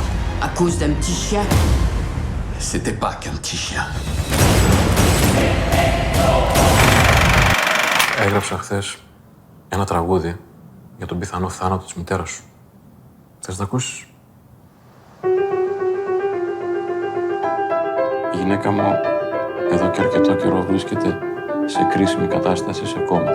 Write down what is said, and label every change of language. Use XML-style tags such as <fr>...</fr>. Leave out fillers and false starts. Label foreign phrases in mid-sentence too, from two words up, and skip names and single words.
<fr>À cause d'un petit chien? C'était pas qu'un petit chien.</fr> <el>Έγραψα χθες ένα τραγούδι για τον πιθανό θάνατο της μητέρας σου. Θες να το ακούσεις? Η γυναίκα μου εδώ και αρκετό καιρό βρίσκεται σε κρίσιμη κατάσταση σε κόμμα.</el>